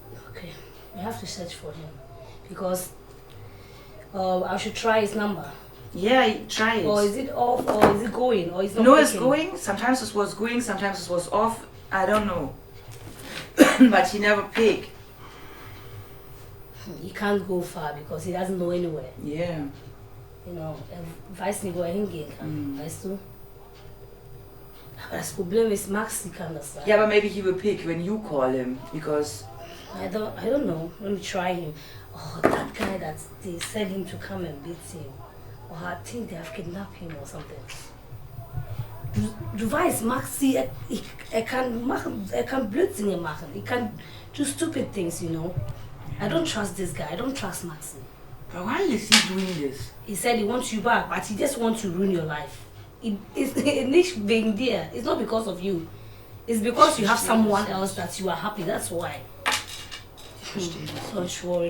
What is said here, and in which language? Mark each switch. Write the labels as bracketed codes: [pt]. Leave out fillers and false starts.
[en] Okay, we have to search for him because I should try his number. Yeah, try it. Or is it off? Or is it going? Or is not? No, it's working? going. Sometimes it was going, sometimes it was off. I don't know. But he never picked. He can't go far because he doesn't know anywhere. Yeah. You know, [de] weiß nicht, wo hingehen kann. Weißt du? Aber das Problem ist, Maxi kann das sein. [en] Yeah, but maybe he will pick when you call him, because I don't know. Let me try him. Oh, that guy that they sent him to come and beat him. Or I think they have kidnapped him or something. [de] Du weißt, Maxi, kann Blödsinn machen. [en] He can do stupid things, you know. I don't trust this guy. I don't trust Maxi. but why is he doing this? He said he wants you back, but he just wants to ruin your life. It's [de] nicht wegen dir. [en] It's not because of you. It's because you have someone else that you are happy. That's why. So don't worry.